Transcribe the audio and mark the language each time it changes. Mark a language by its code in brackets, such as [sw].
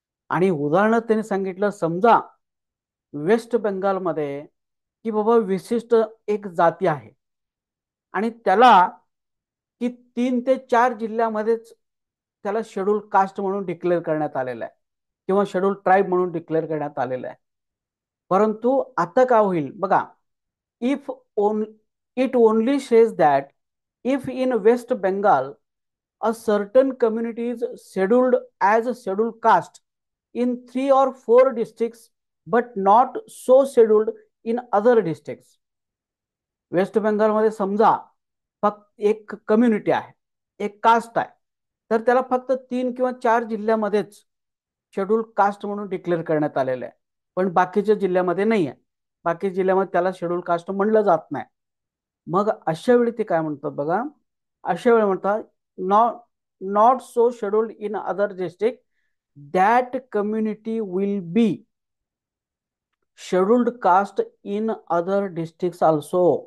[mr] आणि उदाहरण त्यांनी सांगितलं, समजा वेस्ट बेंगालमध्ये की बाबा विशिष्ट एक जाती आहे आणि त्याला की 3 ते 4 जिल्ह्यामध्येच त्याला शेड्यूल कास्ट म्हणून डिक्लेअर करण्यात आलेलं आहे किंवा शेड्यूल ट्राईब म्हणून डिक्लेअर करण्यात आलेलं आहे. परंतु आता काय होईल बघा, [en] If on it only says that if in West Bengal a certain community is scheduled as a scheduled caste in 3 or 4 districts but not so scheduled in other districts. [mr] Waste बेंगालमध्ये समजा फक्त एक कम्युनिटी आहे, एक कास्ट आहे, तर त्याला फक्त 3 किंवा 4 जिल्ह्यामध्येच शेड्यूल कास्ट म्हणून डिक्लेअर करण्यात आलेलं आहे, पण बाकीच्या जिल्ह्यामध्ये नाही आहे. बाकी जिल्ह्यामध्ये त्याला शेड्यूल कास्ट म्हणलं जात नाही. मग अशा वेळी ते काय म्हणतात बघा, अशा वेळी म्हणतात [en] Not not so scheduled in other district that community will be scheduled caste in other district also.